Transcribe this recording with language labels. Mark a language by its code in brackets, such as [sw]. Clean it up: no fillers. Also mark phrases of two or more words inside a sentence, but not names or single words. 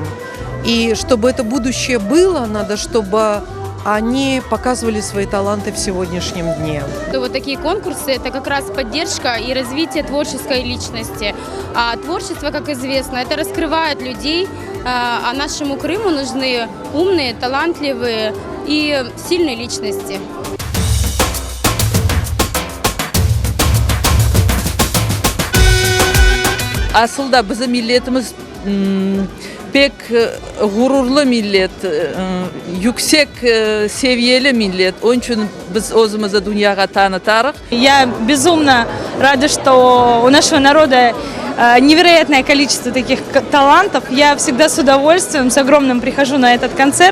[ru] И чтобы это будущее было, надо, чтобы они показывали свои таланты в сегодняшнем дне. Вот такие конкурсы – это как раз поддержка и развитие творческой личности. А творчество, как известно, это раскрывает людей, а нашему Крыму нужны умные, талантливые и сильные личности. [crh] Aslında bizim milletimiz pek gururlu millet, yüksek seviyeli millet. Onun için biz özümüzü dünyaya tanıtarız. [ru] Я безумно рада, что у нашего народа невероятное количество таких талантов. Я всегда с удовольствием, с огромным прихожу на этот концерт.